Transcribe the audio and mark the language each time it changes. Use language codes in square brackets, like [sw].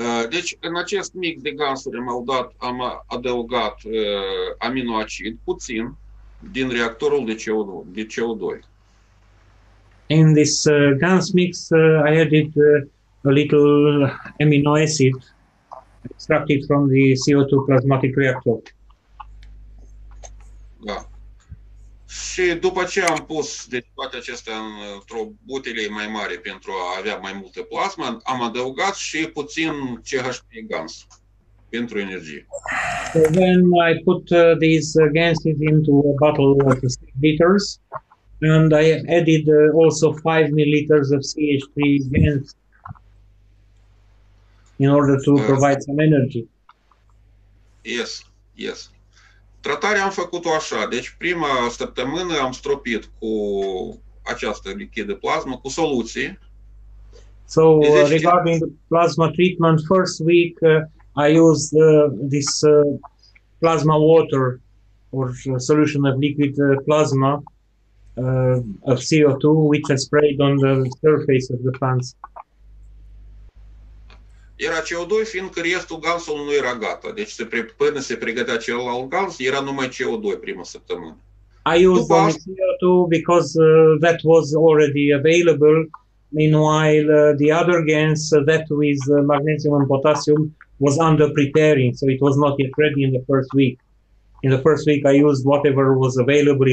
[ro] Deci, în acest mix de gansuri am adăugat aminoacid puțin din reactorul de CO2. [en] In this GANS mix, I added a little amino acid extracted from the CO2 plasmatic reactor. [ro] Da. Și după ce am pus toate acestea într-o butelie mai mare pentru a avea mai multă plasmă, am adăugat și puțin CHP GANS pentru energie. [en] So then I put these gases into a bottle of 6 liters and I added also 5 milliliters of CH3 GANS in order to provide some energy. Yes. [ro] Tratarea am făcut-o așa. Deci prima săptămână am stropit cu această lichidă plasmă cu soluții. [en] So regarding the plasma treatment, first week I used this plasma water or solution of liquid plasma of CO2, which I sprayed on the surface of the plants. [ro] Era CO2, fiindcă restul gansului nu era gata. Deci până se pregătea celălalt gans, era numai CO2 prima săptămână. [en] I used only CO2 because that was already available. Meanwhile, the other gas that with magnesium and potassium was under preparing, so it was not yet ready in the first week. In the first week, I used whatever was available.